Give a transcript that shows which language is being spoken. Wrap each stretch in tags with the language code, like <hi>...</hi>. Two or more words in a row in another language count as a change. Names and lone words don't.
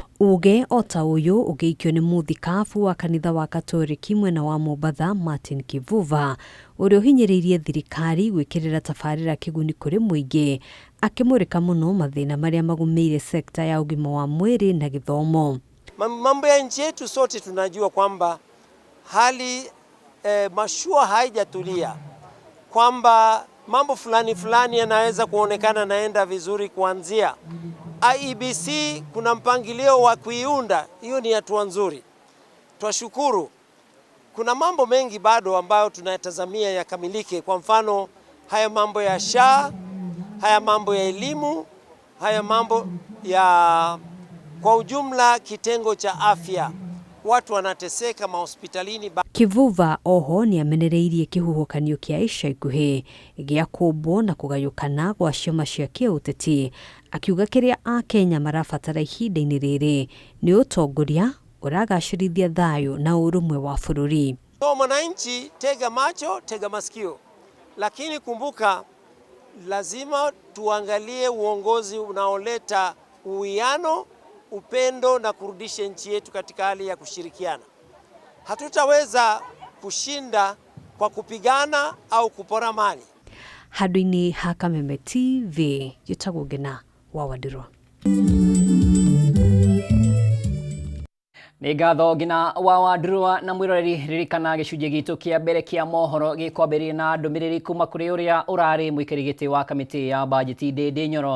<ki>Uge ota ũyũ ũgĩikio nĩ mũthikabu wa kanitha wa Katoliki mwena wa Mombatha Martin Kivuva ũrĩa ũhinyĩrĩirie thirikari gwĩkĩrĩra tabarĩra kĩguni kũrĩ mũingĩ, akĩmũrĩka mũno mathĩna marĩa magũmĩire sekta ya ũgima wa mwĩrĩ na gĩthomo.</ki> <sw>Mambo ya nchi yetu sote tunajua kwamba hali mashua haijatulia. kwamba mambo fulani yanaweza kuonekana naenda vizuri kuanzia. IEBC kuna mpangilio wa kuiunda, hiyo ni hatua nzuri. Twashukuru. Kuna mambo mengi bado ambayo tunayatazamia yakamilike, kwa mfano haya mambo ya SHA, haya mambo ya elimu, haya mambo ya kwa ujumla kitengo cha afya. Watu wanateseka mahospitalini.</sw> <ki>Kivuva oho ni amenereirie kihuhukanio kia ica ikuhi gia kumbo na kugayukana gwa ciama cia kiuteti, akiuga kiria a Kenya marabatara ihinda-ini riri ni utongoria uragacirithia thayo na urumwe wa bururi.</ki> <sw>So mwananchi, tega macho, tega masikio, lakini kumbuka, lazima tuangalie uongozi unaoleta uwiano, upendo na kurudisha nchi yetu katika hali ya kushirikiana. Hatutaweza kushinda kwa kupigana au kupora mali.</sw> <ki>Handũ-inĩ ha Kameme TV, Gĩtagwo Ngina wa Wadiro. Nĩ ngatho Ngina wa Wadiro na mwiroreri, ririkana gĩcunjĩ gitu kĩa mbere kĩa mohoro gĩkwambĩrĩria na ndũmĩrĩri kuma kũrĩ ũrĩa ũrarĩ mũikarĩri gĩtĩ wa kamĩtĩ ya bajeti Ndĩndĩ Nyoro.</ki>